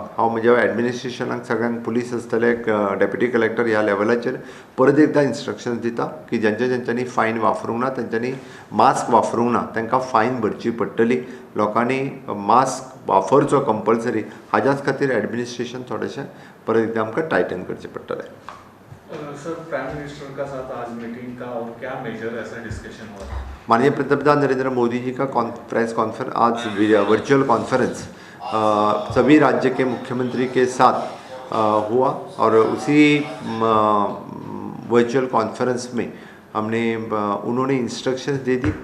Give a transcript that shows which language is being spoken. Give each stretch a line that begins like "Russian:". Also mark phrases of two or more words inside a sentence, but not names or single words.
Konkani: हांव म्हज्या एडमिनिस्ट्रेशनाक सगळ्यांक पुलीस आसतले
English: deputy collector
Konkani: ह्या लेवलाचेर परत एकदां इंस्ट्रक्शन्स दिता की ज्यांच्यांनी फायन वापरूंक ना तेंच्यांनी मास्क वापरूंक ना तांकां फायन भरची पडटली. लोकांनी मास्क वापरचो कंपल्सरी. हाज्याच खातीर एडमिनिस्ट्रेशन थोडेशें परत एकदां आमकां टायटन करचें पडटलें.
Hindi: सर,
English: prime minister
Hindi: का साथ आज मीटिंग का और क्या मेजर ऐसा डिस्कशन हुआ? माननीय पंतप्रधान नरेंद्र मोदी जी का
English: press conference
Hindi: आज
English: virtual conference
Hindi: सभी राज्य के मुख्यमंत्री के साथ हुआ और उसी
English: virtual conference
Hindi: में उन्होंने इंस्ट्रक्शंस दे दी.